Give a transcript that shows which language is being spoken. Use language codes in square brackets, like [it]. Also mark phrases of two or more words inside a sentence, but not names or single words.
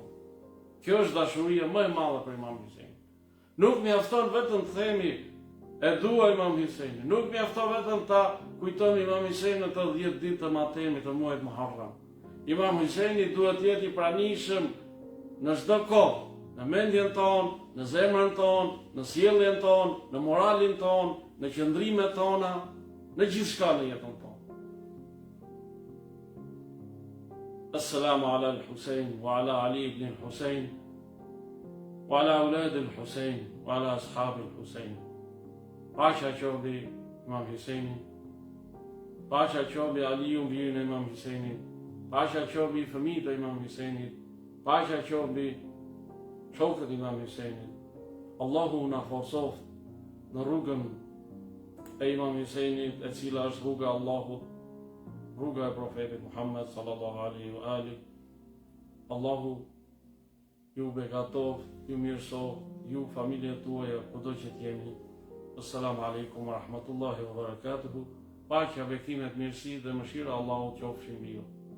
[sq] Kjo është dashuria më e madhe për Imam Husejnin. Nuk mjafton vetëm të themi e dua Imam Husejnin, nuk mjafton vetëm ta kujtojmë Imam Husejnin në të 10 ditë të matemit të muajit Muharram. Imam Husejni duhet të jetë i pranishëm në çdo kohë, në mendjen tonë, në zemrën tonë, në sjelljen tonë, në moralin tonë, në qëndrimet tona, në gjithçka në jetën tonë. [ar] السلام على الحسين، وعلى علي بن الحسين، وعلى أولاد الحسين، وعلى أصحاب الحسين. [sq] Paqja qoftë mbi Imam Husejnin, paqja qoftë mbi Aliun, birin e Imam Husejnit, paqja qoftë mbi fëmijët e Imam Husejnit, paqja qoftë mbi shokët e Imam Husejnit. Allahu na forcoft në rrugën e Imam Huseinit, e cila është rruga e Allahut, rruga e profetit Muhammed [ar] صلى الله عليه وآله. [sq] Allahu ju begatov, ju mirësov, ju familjet tuaja kudo që t'jeni. [ar] السلام عليكم ورحمة الله وبركاته. [sq] Paqja, bekimet, mirësi dhe mëshira Allahut qofshin mbi ju.